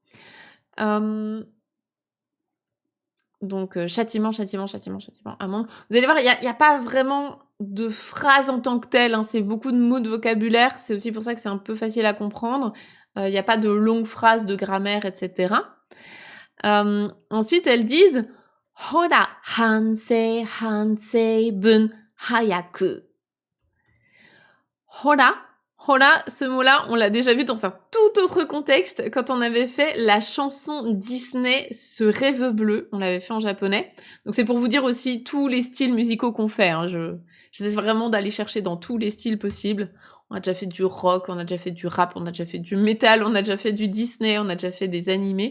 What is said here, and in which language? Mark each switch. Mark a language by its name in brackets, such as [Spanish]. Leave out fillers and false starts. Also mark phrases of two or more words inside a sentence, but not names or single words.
[French] Donc, châtiment, châtiment, châtiment, châtiment, amende. Vous allez voir, il y a pas vraiment de phrase en tant que telle, hein, c'est beaucoup de mots de vocabulaire, c'est aussi pour ça que c'est un peu facile à comprendre. Il y a pas de longues phrases de grammaire, etc. Ensuite, elles disent « [Japanese] Hora, hansei, hansei, bun, hayaku ». Hora, hora, [French] ce mot-là, on l'a déjà vu dans un tout autre contexte quand on avait fait la chanson Disney « Ce rêve bleu », on l'avait fait en japonais. Donc c'est pour vous dire aussi tous les styles musicaux qu'on fait. Hein. J'essaie vraiment d'aller chercher dans tous les styles possibles. On a déjà fait du rock, on a déjà fait du rap, on a déjà fait du métal, on a déjà fait du Disney, on a déjà fait des animés.